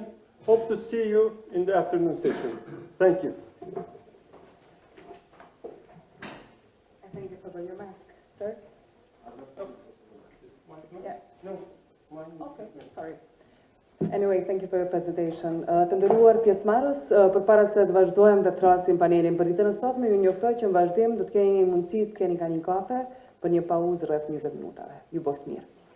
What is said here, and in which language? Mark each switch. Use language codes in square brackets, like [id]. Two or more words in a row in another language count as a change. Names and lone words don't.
[en] Hope to see you in the afternoon session. Thank you. I think you forgot your mask, sir. Yeah. No, mine. Okay, sorry. Anyway, thank you for your presentation. [sq] Të nderuar pjesëmarrës, përpara se të vazhdojmë të thrasim panelin për ditën e sotme, ju njoftoj që në vazhdim do të keni mundësi të keni ka një kafe për një pauzë rreth 20 minutave. Ju boft mirë.